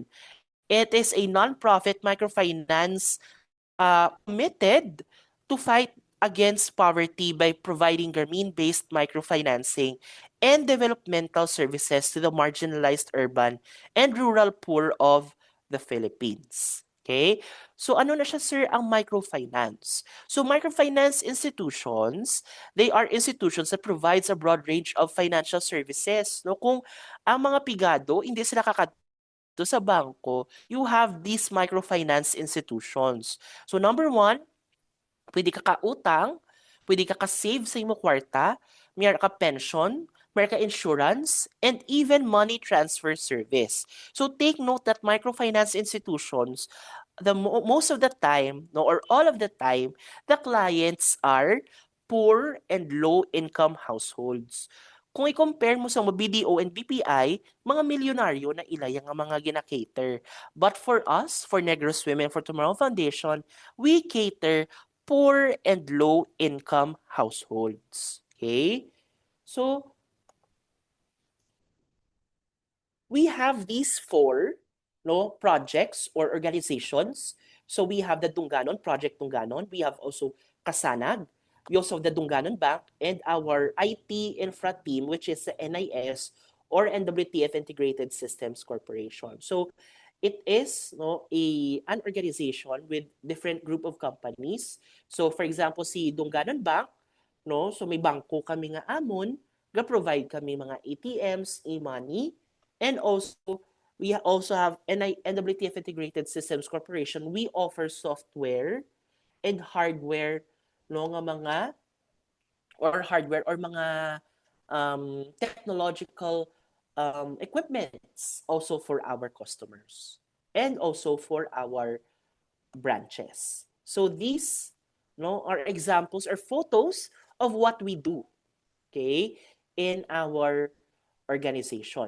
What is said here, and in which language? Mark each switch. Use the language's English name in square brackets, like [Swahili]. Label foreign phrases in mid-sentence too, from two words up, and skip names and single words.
[English] It is a non-profit microfinance committed to fight against poverty by providing Grameen-based microfinancing and developmental services to the marginalized urban and rural poor of the Philippines. [Hiligaynon] Okay? So ano na siya, sir, ang microfinance? [English] So microfinance institutions, they are institutions that provides a broad range of financial services. [Hiligaynon] No? Kung ang mga pigado, hindi sila sa bangko, [English] you have these microfinance institutions. So number one, [Hiligaynon] pwede ka kautang, pwede ka ka-save sa imo kwarta, mayroon ka pension, mayroon ka insurance, [English] and even money transfer service. So take note that microfinance institutions, most of the time, no, or all of the time, the clients are poor and low-income households. [Hiligaynon] Kung i-compare mo sa mga BDO and BPI, mga milyonaryo na ilay ang mga gina-cater. [English] But for us, for Negros Women for Tomorrow Foundation, we cater poor and low-income households. Okay? So, we have these four projects or organizations. So we have the Dunganon, Project Dunganon. We have also Kasanag. We also have the Dunganon Bank and our IT infra team, which is the NIS or NWTF Integrated Systems Corporation. So it is an organization with different group of companies. So for example, [Hiligaynon] si Dunganon Bank, so may bangko kami nga amon, ga-provide kami mga ATMs, e-money, [English] and also we also have [Hiligaynon] NWTF Integrated Systems Corporation. [English] We offer software and hardware nga mga mga technological equipments also for our customers and also for our branches. So these are examples or photos of what we do, okay, in our organization.